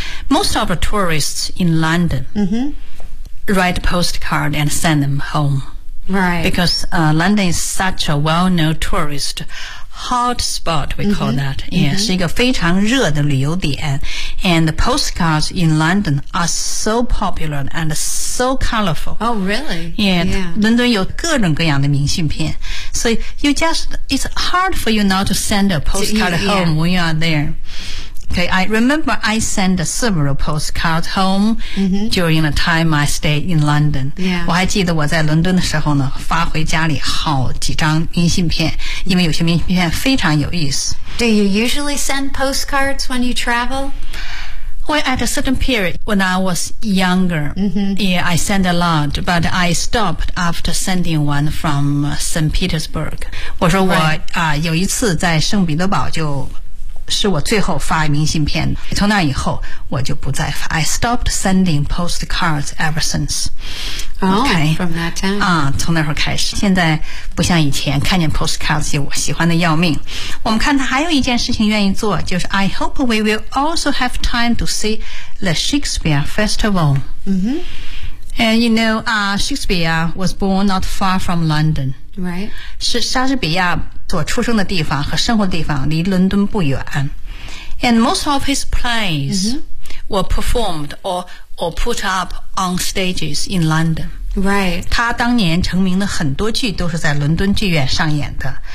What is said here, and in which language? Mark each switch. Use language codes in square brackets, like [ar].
[en] Most of the tourists in London. Write a postcard and send them home. Right. Because London is such a well-known tourist hotspot, we call that. [zh] Yeah, 是一个非常热的旅游点。 [en] And the postcards in London are so popular and so colorful. Oh, really? Yeah. [zh] 伦敦有各种各样的明信片。 [en] So you just, it's hard for you not to send a postcard home when you are there. Okay, I remember I sent several postcards home during the time I stayed in London. Yeah. [zh] 我还记得我在伦敦的时候呢，发回家里好几张明信片，因为有些明信片非常有意思。 [en] Do you usually send postcards when you travel? Well, at a certain period when I was younger, yeah, I sent a lot, but I stopped after sending one from St. Petersburg. [zh] 我说我、有一次在圣彼得堡就是我最后发明信片，从那以后我就不再发。 [en] I stopped sending postcards ever since. Oh, okay, from that time. [zh] 从那时候开始，现在不像以前看见 postcards 就我喜欢的要命。我们看他还有一件事情愿意做，就是 [en] I hope we will also have time to see the Shakespeare Festival. And you know, Shakespeare was born not far from London. Right. [zh] 是莎士比亚所出生的地方和生活的地方离伦敦不远。 [en] And most of his plays were performed or put up on stages in London. Right. [zh] 他当年成名的很多剧都是在伦敦剧院上演的。